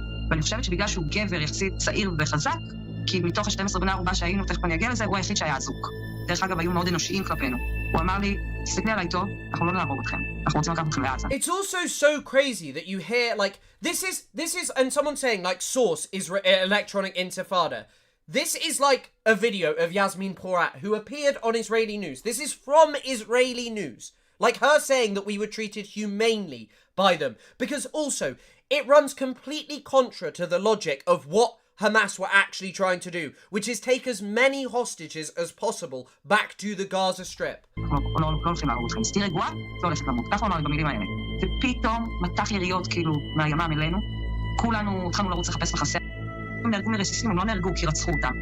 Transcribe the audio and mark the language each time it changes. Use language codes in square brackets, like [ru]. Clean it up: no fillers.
[he] ואני חושבת שבגלל שהוא גבר יחסית צעיר וחזק, כי מתוך ה-12 בני ערובה שהיינו, תכף אני אגיע לזה, הוא היחיד שהיה אזוק. דרך אגב, היו מאוד אנושיים כלפינו. הוא אמר לי, תסתכלי עליי טוב, אנחנו לא נעבור אתכם. אנחנו רוצים לקחת אתכם לעזה. [en] It's also so crazy that you hear, like, this is, and someone saying, like, source is electronic intifada. This is like a video of Yasmin Porat, who appeared on Israeli news. This is from Israeli news. Like her saying that we were treated humanely by them. Because also, it runs completely contra to the logic of what Hamas were actually trying to do, which is take as many hostages as possible back to the Gaza Strip. [he] לא הולכים להרוג אתכם. תהיי רגועה, לא הולכת למות. ככה הוא אמר לי במילים האלה. ופתאום מטח יריות כאילו מהימ"מ אלינו. כולנו התחלנו לרוץ לחפש מחסה. הם נהרגו מרסיסים, הם לא נהרגו כי רצחו אותם.